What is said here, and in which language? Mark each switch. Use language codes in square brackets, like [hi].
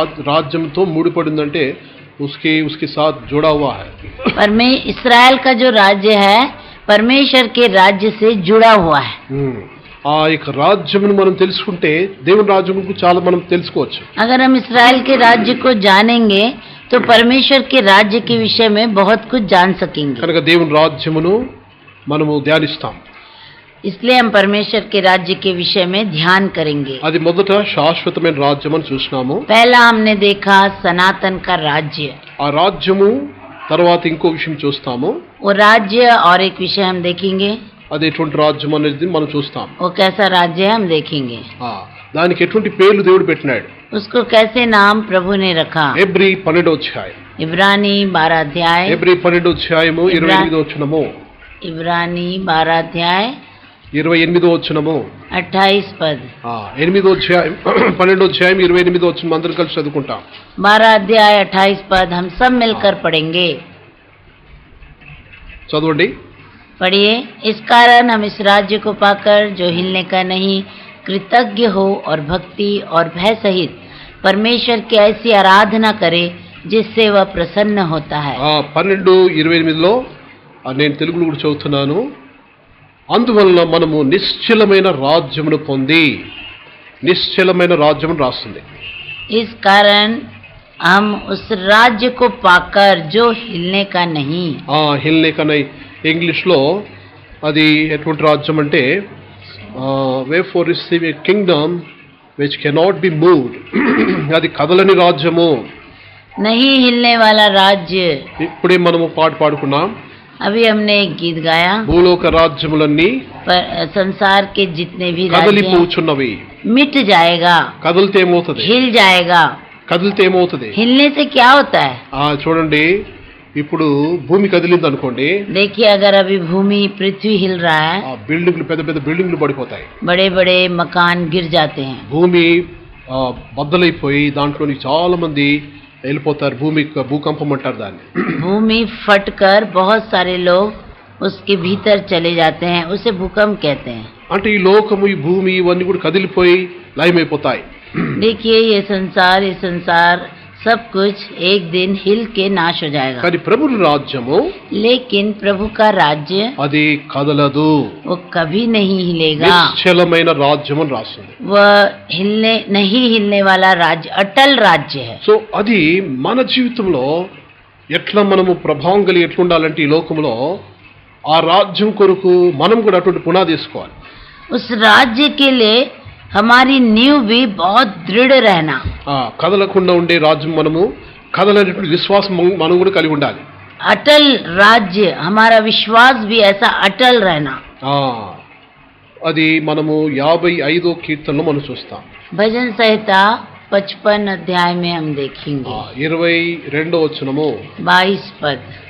[hi] राज्यంతో [te] ముడిపడిందంటే [hi] उसके साथ जुड़ा हुआ है. इस्राएल का जो राज्य है परमेश्वर के राज्य से जुड़ा हुआ है. [te] ఆ యొక్క రాజ్యమును మనం తెలుసుకుంటే దేవుని రాజ్యం గురించి చాలా మనం తెలుసుకోవచ్చు. [hi] अगर हम इस्राएल के राज्य को जानेंगे तो परमेश्वर के राज्य के विषय में बहुत कुछ जान सकेंगे. [te] కనుక దేవుని రాజ్యమును మనము ధ్యానిస్తాం. [hi] इसलिए हम परमेश्वर के राज्य के विषय में ध्यान करेंगे. [te] అది మొదట శాశ్వతమైన రాజ్యం అని చూస్తున్నాము. [hi] पहला हमने देखा सनातन का राज्य. [te] ఆ రాజ్యము తర్వాత ఇంకో విషయం చూస్తాము. [hi] वो राज्य और एक विषय हम देखेंगे. [te] అది ఎటువంటి రాజ్యం అనేది మనం చూస్తాం. [hi] वो कैसा राज्य है हम देखेंगे. [te] దానికి ఎటువంటి పేర్లు దేవుడు పెట్టినాడు. [hi] उसको कैसे नाम प्रभु ने रखा. [te] హెబ్రీ 12వ అధ్యాయం. [hi] इब्रानी 12 अध्याय. [te] హెబ్రీ 12వ అధ్యాయము 28వ వచనము. [hi] इब्रानी 12 अध्याय [te] 28వ వచనము [hi] 28 पद. [te] 8వ అధ్యాయం 12వ అధ్యాయం 28వ వచనం అందరం కలిసి చదువుకుంటాం. [hi] 12 अध्याय 28 पद हम सब मिलकर पढ़ेंगे. [te] చదవండి. [hi] पढ़िए. इस कारण हम इस राज्य को पाकर जो हिलने का नहीं कृतज्ञ हो और भक्ति और भय सहित परमेश्वर की ऐसी आराधना करे जिससे वह प्रसन्न होता है. [te] 12:28లో నేను తెలుగులో కూడా చదువుతున్నాను. అందువలన మనము నిశ్చలమైన రాజ్యమును పొంది నిశ్చలమైన రాజ్యమును రాస్తుంది. [hi] इस कारण हम उस राज्य को पाकर जो हिलने का नहीं. हिलने का नहीं [te] ఇంగ్లీష్ లో అది ఎటువంటి రాజ్యం అంటే [en] We for receive a kingdom which cannot be moved. [te] అది కదలని రాజ్యము. [hi] नहीं हिलने वाला राज्य. [te] ఇప్పుడే మనము పాట పాడుకున్నాం. [hi] अभी हमने एक गीत गाया. [te] భూలోక రాజ్యములన్నీ [hi] संसार के जितने भी [te] కదలిపోచున్నవి. [hi] मिट जाएगा. [te] కదిలితే ఏమవుతుంది. [hi] हिल जाएगा. [te] కదిలితే ఏమవుతుంది. [hi] हिलने से क्या होता है. [te] చూడండి ఇప్పుడు భూమి కదిలింది అనుకోండి. [hi] देखिए अगर अभी भूमि पृथ्वी हिल रहा है [te] బిల్డింగ్లు పెద్ద పెద్ద బిల్డింగ్లు పడిపోతాయి. [hi] बड़े बड़े मकान गिर जाते हैं. [te] భూమి బద్దలైపోయి దాంట్లోని చాలా మంది వెళ్ళిపోతారు. భూకంపం అంటారు దాన్ని. [hi] भूमि फटकर बहुत सारे लोग उसके भीतर चले जाते हैं. उसे भूकंप कहते हैं. [te] అంటే ఈ లోకము ఈ భూమి ఇవన్నీ కూడా కదిలిపోయి లయమైపోతాయి. [hi] देखिए ये संसार सब कुछ एक दिन हिल के नाश हो जाएगा. [te] కానీ ప్రభు రాజ్యము [hi] लेकिन प्रभु का राज्य [te] అది కదలదు. [hi] वो कभी नहीं हिलेगा. [te] నిశ్చలమైన రాజ్యం అని రాస్తుంది. [hi] वह नहीं हिलने वाला राज्य अटल राज्य है. [te] సో అది మన జీవితంలో ఎట్లా మనము ప్రభావం కలిగి ఎట్లా ఉండాలంటే ఈ లోకంలో ఆ రాజ్యం కొరకు మనం కూడా అటువంటి పునాది వేసుకోవాలి. [hi] उस राज्य के लिए हमारी नींव भी बहुत दृढ़ रहना. [te] కదలకుండా ఉండే రాజ్యం మనము కదలనేటువంటి విశ్వాసం మనం కూడా కలిగి ఉండాలి. [hi] अटल राज्य हमारा विश्वास भी ऐसा अटल रहना. [te] అది మనము 55వ కీర్తనలో మనం చూస్తాం. [hi] भजन संहिता 55 अध्याय में हम देखेंगे. [te] 22వ వచనము [hi] 22 पद.